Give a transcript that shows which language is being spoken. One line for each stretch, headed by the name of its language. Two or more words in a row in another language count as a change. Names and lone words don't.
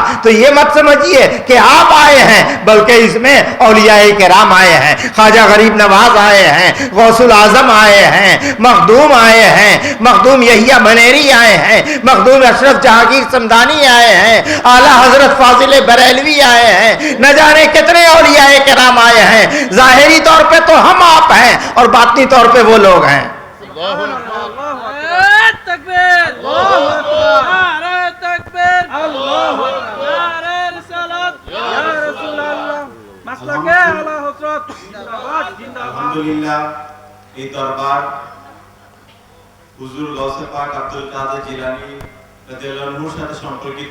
Urdu: تو یہ مت سمجھیے کہ آپ آئے ہیں، بلکہ اس میں اولیاء کرام آئے ہیں، خواجہ غریب نواز آئے ہیں، غوث الاعظم آئے ہیں، مخدوم آئے ہیں، مخدوم یحییٰ منیری آئے ہیں، مخدوم اشرف جہانگیر سمدانی آئے ہیں، اعلیٰ حضرت فاضل بریلوی آئے ہیں، نہ جانے کتنے اولیاء کرام آئے ہیں۔ ظاہری طور پہ تو ہم آپ ہیں اور باطنی طور پہ وہ لوگ ہیں۔
Bangla: আলহামদুলিল্লাহ, এই দরবার হুজুর গৌসে পাক আব্দুল কাদের জিলানী
Arabic: رضي الله عنه
Bangla: সাথে সম্পর্কিত।